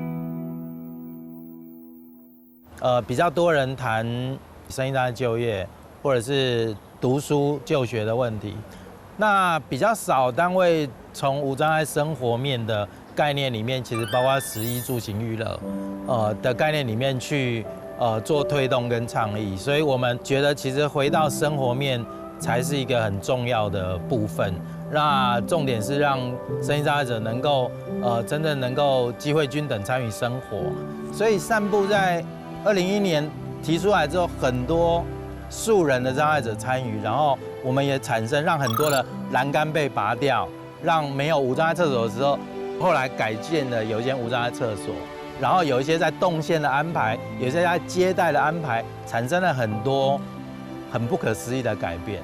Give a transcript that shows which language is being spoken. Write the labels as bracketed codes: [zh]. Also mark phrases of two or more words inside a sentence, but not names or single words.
[zh] 比較多人談身心障礙就業，或者是讀書就學的問題，那比較少單位從無障礙生活面的概念裡面，其實包括食住行娛樂，的概念裡面去做推動跟倡議。所以我們覺得，其實回到生活面才是一个很重要的部分。那重点是让身心障碍者能够真正能够机会均等参与生活。所以散步在2001年提出来之后，很多素人的障碍者参与，然后我们也产生让很多的栏杆被拔掉，让没有无障碍厕所的时候，后来改建了有一间无障碍厕所，然后有一些在动线的安排，有一些在接待的安排，产生了很多很不可思议的改变。